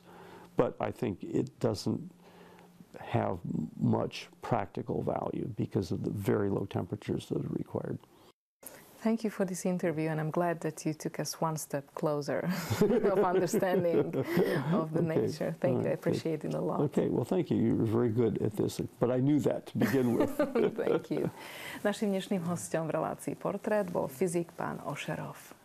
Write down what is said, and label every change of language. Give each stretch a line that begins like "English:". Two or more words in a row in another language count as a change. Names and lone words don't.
English: But I think it doesn't have much practical value because of the very low temperatures that are required. Thank you for this interview, and I'm glad that you took us one step closer of understanding of the nature. Thank you, I appreciate it a lot. Okay, well thank you. You were very good at this, but I knew that to begin with. Thank you.
Slovak: Našim dnešným hosťom v relácii Portrét bol fyzik pán Ošerov.